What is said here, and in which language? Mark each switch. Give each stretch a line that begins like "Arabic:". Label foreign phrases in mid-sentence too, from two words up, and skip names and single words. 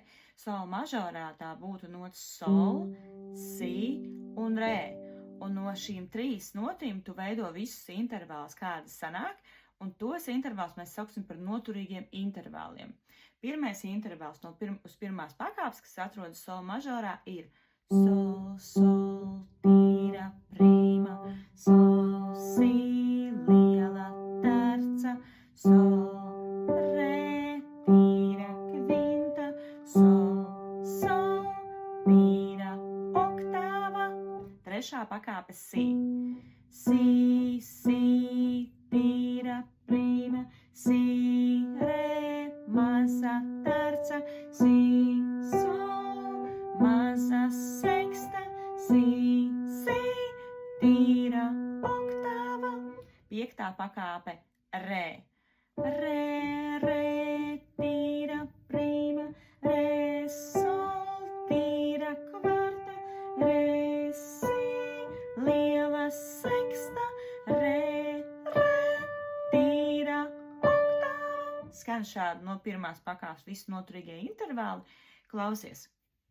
Latvian: Sol mažorā tā būtu nots sol, si un rē. Un no šīm 3 notīm tu veido visus intervālus, kādas sanāk, un tos intervālus mēs sauksim par noturīgiem intervāliem. Pirmais intervāls uz pirmās pakāpes, kas atrodas sol mažorā, ir sol, sol, tīra, prima, sol, si, liela, terca, sol, re, tīra, kvinta, sol, sol, tīra, oktāva. Trešā pakāpe si. Si, si, tīra, prima, si, re, maza, terca, si, sol, maza, seksta, si, si, tīra, oktāva. 5. pakāpe re. Re, re, tīra, prima, re, sol, tīra, kvarta, re, si, liela, seksta, re, tīra, oktāva. Skan šādi no pirmās pakāpes visi noturīgie intervāli. Klausies!